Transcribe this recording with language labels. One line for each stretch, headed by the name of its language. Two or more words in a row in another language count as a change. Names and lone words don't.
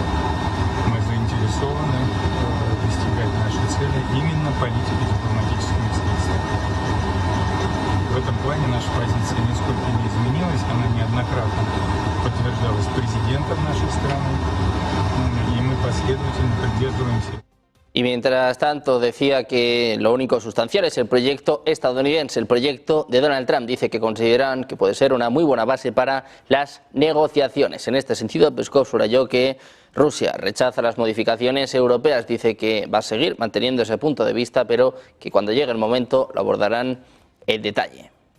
Russian: Мы заинтересованы достигать нашей цели именно политикой дипломатическими средствами. В этом плане наша позиция нисколько не изменилась, она неоднократно подтверждалась президентом нашей страны, и мы последовательно придерживаемся.
Spanish: Y mientras tanto decía que lo único sustancial es el proyecto estadounidense, el proyecto de Donald Trump. Dice que consideran que puede ser una muy buena base para las negociaciones. En este sentido, Peskov subrayó que Rusia rechaza las modificaciones europeas. Dice que va a seguir manteniendo ese punto de vista, pero que cuando llegue el momento lo abordarán en detalle.